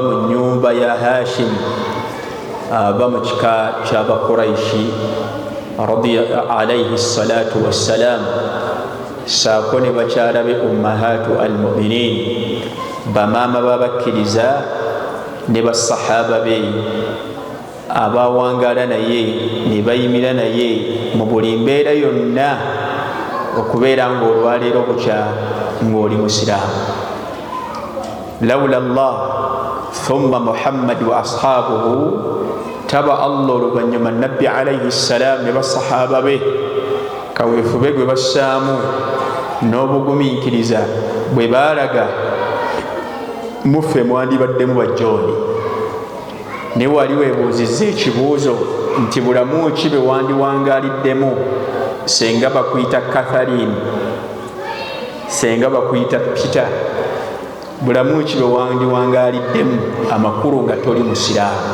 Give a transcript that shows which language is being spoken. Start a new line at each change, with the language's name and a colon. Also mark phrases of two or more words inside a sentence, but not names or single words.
Ganda: mu nnyumba ya Hashim, ava mu kika ky'Abakuraishi
Arabic: عليه الصلاة والسلام,
Ganda: saako ne bakyala be
Arabic: أمهات المؤمنين,
Ganda: bamaama babakkiriza ne basahaba be abawangala naye ne bayimira naye mu buli mbeera yonna okubeera ng'olwaleero bukya ng'oli musiraamu.
Arabic: لولا الله ثم محمد وأصحابه,
Ganda: taba Allah oluvannyuma nabbi
Arabic: عليه السلام
Ganda: ne basahaba be kaweefube gwe bassaamu n'obugumiikiriza bwe baalaga, muffe mwandibaddemu bajjooni. ne wali weebuuzizza ekibuuzo nti bulamu ki bwe wandiwangaaliddemu senga bakuyita Catherine, senga bakuyita Peter, bulamu ki bwe wandiwangaaliddemu amakulu nga toli musiraamu?